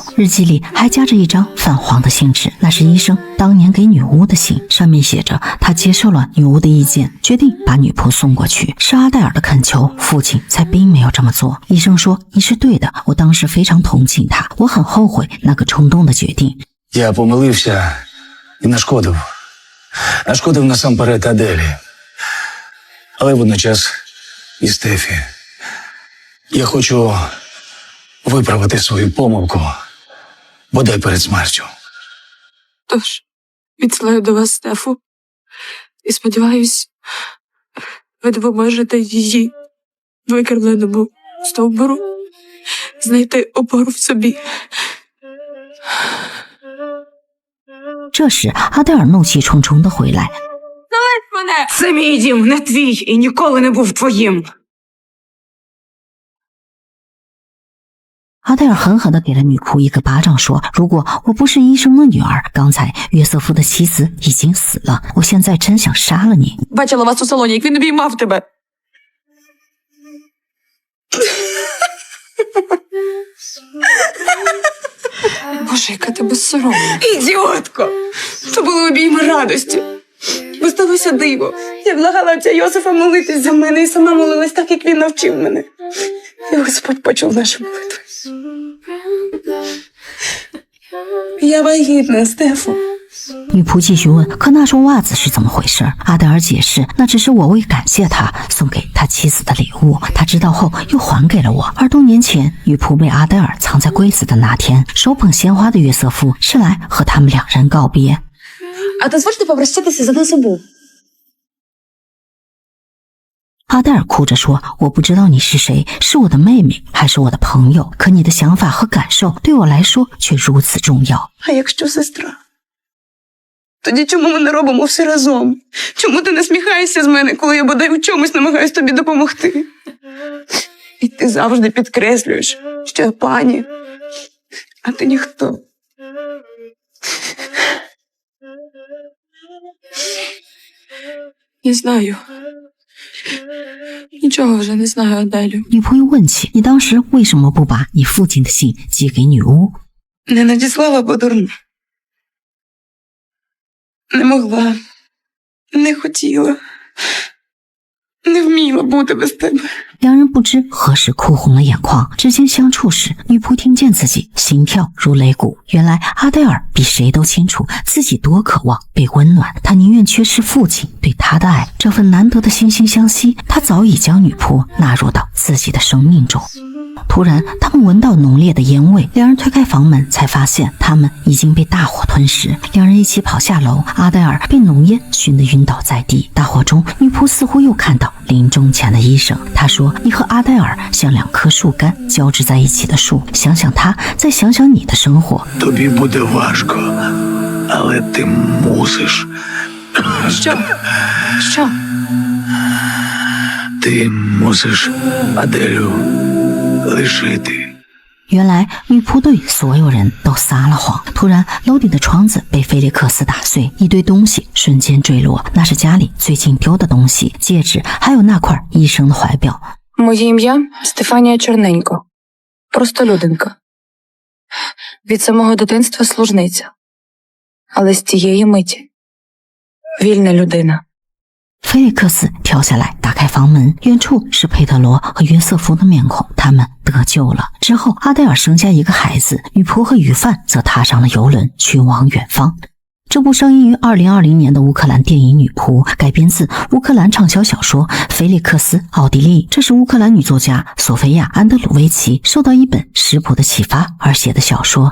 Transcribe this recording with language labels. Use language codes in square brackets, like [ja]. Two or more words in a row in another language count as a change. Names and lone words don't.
[zh] 日记里还夹着一张泛黄的信纸，那是医生当年给女巫的信，上面写着他接受了女巫的意见，决定把女仆送过去。是阿黛尔的恳求，父亲才并没有这么做。医生说：“你是对的，我当时非常同情他，我很后悔那个冲动的决定。” [uk] Я помилився і нашкодив. Нашкодив насамперед Аделі. Але водночас і Стефі. Я хочу виправити свою помилку, бодай перед смертю. Тож, відсилаю до вас Стефу. І сподіваюсь, ви допоможете її викривленому стовбуру знайти опору в собі. [zh] 这时，阿黛尔怒气冲冲地回来。 [uk] Це мій дім, не твій, і ніколи не був твоїм. [zh] 阿黛尔狠狠地给了女仆一个巴掌，说：“如果我不是医生的女儿，刚才约瑟夫的妻子已经死了。我现在真想杀了你。” [uk] Бачила вас у салоні, як він обіймав тебе. Боже, яка ти безсоромна. Ідіотко! То були обійми радості. Бо сталося диво. Я благала отця Йосифа молитись за мене і сама молилась так, як він навчив мене. І Господь почув нашу молитву. Я вагітна, Стефу. [zh] 女仆继续问：“可那双袜子是怎么回事？” 阿黛尔解释：“那只是我为感谢他送给他妻子的礼物，他知道后又还给了我。而多年前，女仆被阿黛尔藏在柜子的那天，手捧鲜花的约瑟夫是来和他们两人告别。” [uk] А дозвольте попрощатися за нас обох. [zh] 阿黛尔哭着说：“我不知道你是谁，是我的妹妹还是我的朋友？可你的想法和感受对我来说却如此重要。” [uk] А якщо сестра? Тоді чому ми не робимо все разом? Чому ти насміхаєшся з мене, коли я бодай у чомусь намагаюсь тобі допомогти? І ти завжди підкреслюєш, що я пані, а ти ніхто. Не знаю. Нічого вже не знаю, Аделю. [zh] 女仆又问起：“你当时为什么不把你父亲的信寄给女巫？” [uk] Не надіслала, бо дурна. Не могла. Не хотіла. Не вміла бути без тебе. [zh] 两人不知何时哭红了眼眶，指尖相触时，女仆听见自己心跳如擂鼓。原来阿黛尔比谁都清楚自己多渴望被温暖，她宁愿缺失父亲对她的爱，这份难得的惺惺相惜，她早已将女仆纳入到自己的生命中。突然，他们闻到浓烈的烟味，两人推开房门，才发现他们已经被大火吞噬。两人一起跑下楼，阿黛尔被浓烟熏得晕倒在地。大火中，女仆似乎又看到临终前的医生，她说：“你和阿黛尔像两棵树干交织在一起的树，想想他，再想想你的生活。” [uk] Тобі буде важко, але ти мусиш. Що? Ти мусиш Аделю лишити. [zh] 原来女仆对所有人都撒了谎。突然，楼顶的窗子被菲利克斯打碎，一堆东西瞬间坠落，那是家里最近丢的东西，戒指，还有那块医生的怀表。 [uk] Моє ім'я Стефанія Чорненько. Просто людинка. Від самого дитинства служниця. Але з тієї миті вільна людина. [zh] 菲利克斯跳下来，打开房门，远处是佩特罗和约瑟夫的面孔，他们得救了。之后，阿黛尔生下一个孩子，女仆和鱼贩则踏上了游轮，去往远方。这部上映于2020年的乌克兰电影《女仆》改编自乌克兰畅销小说《菲利克斯·奥地利》，这是乌克兰女作家索菲亚·安德鲁维奇受到一本食谱的启发而写的小说。